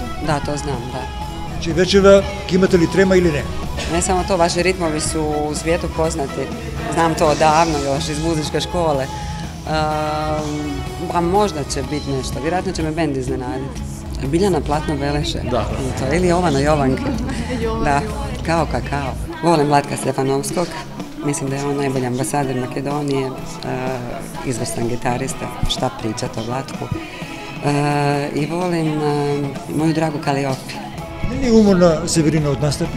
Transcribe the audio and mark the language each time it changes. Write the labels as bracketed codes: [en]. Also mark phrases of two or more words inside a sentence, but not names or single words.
[hr] Da, to znam, da. [mk] Znači вечера ќе имате ли трема или не? [hr] Ne samo to, vaši ritmovi su u svijetu poznati. Znam to odavno još iz muzičke škole. Pa možda će biti nešto, vjerojatno će me bend iznenaditi. Biljana Platno Beleše. Da. Ili Jovana Jovanka. Da, kao kakao. Volim Vlatka Stefanovskog. Mislim da je on najbolji ambasador Makedonije, izvrstan gitarista, šta pričati o Vlatku. I volim moju dragu Kaliopi. [mk] Не е уморна Северина од настапи?